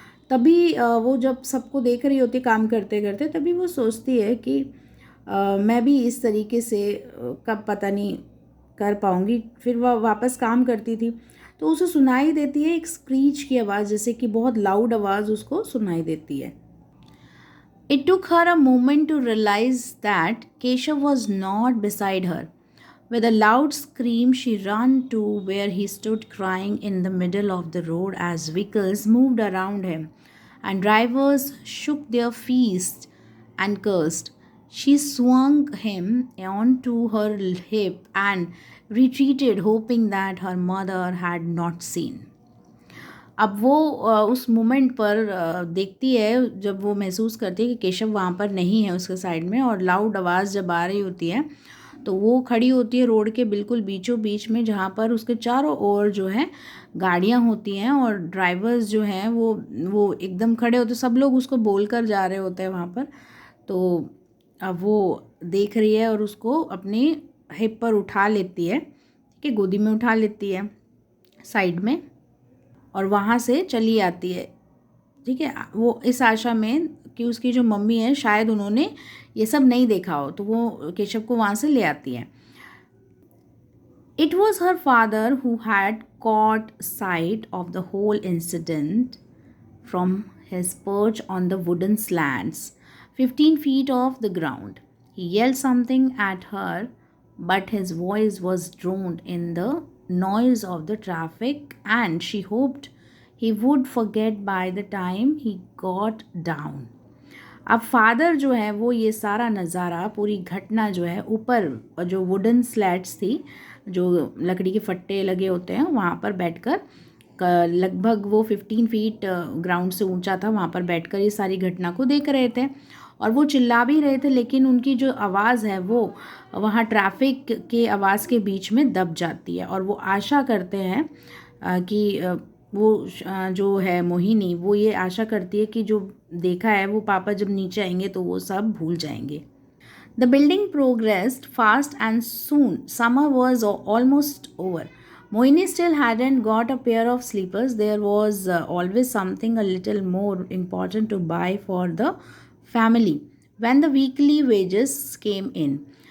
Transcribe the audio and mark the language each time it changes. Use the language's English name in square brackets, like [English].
[Hindi] तभी वो जब सबको देख रही होती काम करते करते, तभी वो सोचती है कि मैं भी इस तरीके से कब पता नहीं कर पाऊँगी। फिर वह वापस काम करती थी, तो उसे सुनाई देती है एक स्क्रीच की आवाज़, जैसे कि बहुत लाउड आवाज़ उसको सुनाई देती है। [English] It took her a moment to realize that Keshav was not beside her. With a loud scream, she ran to where he stood crying in the middle of the road as vehicles moved around him and drivers shook their fists and cursed. She swung him onto her hip and retreated, hoping that her mother had not seen. [Hindi] अब वो उस moment पर देखती है, जब वो महसूस करती है कि केशव वहाँ पर नहीं है उसके साइड में, और लाउड आवाज़ जब आ रही होती है तो वो खड़ी होती है रोड के बिल्कुल बीचों बीच में, जहाँ पर उसके चारों ओर जो है गाड़ियाँ होती हैं और ड्राइवर्स जो हैं वो एकदम खड़े होते, सब लोग उसको बोल कर जा रहे होते हैं वहाँ पर। तो अब वो देख रही है और उसको अपनी हिप पर उठा लेती है, कि गोदी में उठा लेती है साइड में, और वहाँ से चली आती है। ठीक है, वो इस आशा में कि उसकी जो मम्मी है शायद उन्होंने ये सब नहीं देखा हो, तो वो केशव को वहाँ से ले आती है। [English] It was her father who had caught sight of the whole incident from his perch on the wooden slants, 15 feet off the ground. He yelled something at her, but his voice was drowned in the noise of the traffic, and she hoped he would forget by the time he got down. [Hindi] अब father जो है वो ये सारा नज़ारा, पूरी घटना जो है, ऊपर जो वुडन स्लैट्स थी, जो लकड़ी के फट्टे लगे होते हैं, वहाँ पर बैठकर, लगभग वो 15 फीट ग्राउंड से ऊंचा था, वहाँ पर बैठकर ये सारी घटना को देख रहे थे। और वो चिल्ला भी रहे थे, लेकिन उनकी जो आवाज़ है वो वहाँ ट्रैफिक के आवाज़ के बीच में दब जाती है। और वो आशा करते हैं कि वो जो है मोहिनी, वो ये आशा करती है कि जो देखा है वो पापा जब नीचे आएंगे तो वो सब भूल जाएंगे। [English] The building progressed fast and soon summer was almost over. Mohini still hadn't got a pair of slippers. There was always something a little more important to buy for the family when the weekly wages came in.